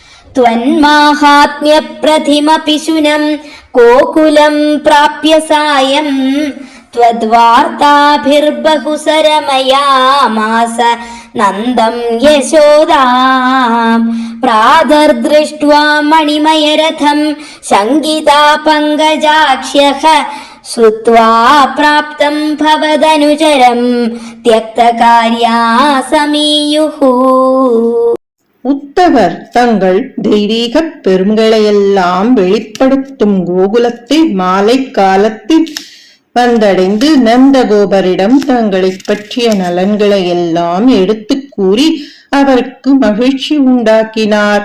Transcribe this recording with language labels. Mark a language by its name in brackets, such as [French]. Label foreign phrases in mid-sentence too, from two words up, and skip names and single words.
[Sanskrit] त्वन्माहात्म्य प्रतिमपि शुनं कोकुलं प्राप्य सायं त्वद्वार्ताभिर्बहुसरमयामास नन्दं यशोदा प्रादर्दृष्ट्वा मणिमयरथं शङ्गिता पङ्कजाक्ष्यः श्रुत्वा प्राप्तं भवदनुचरं त्यक्तकार्या समीयुः. [Tamil] உத்தவர் தங்கள் தெய்வீக பெருமைகளையெல்லாம் வெளிப்படுத்தும் கோகுலத்தை மாலை காலத்தில் வந்தடைந்து நந்தகோபரிடம் தங்களை பற்றிய நலன்களை எல்லாம் எடுத்து கூறி அவருக்கு மகிழ்ச்சி உண்டாக்கினார்.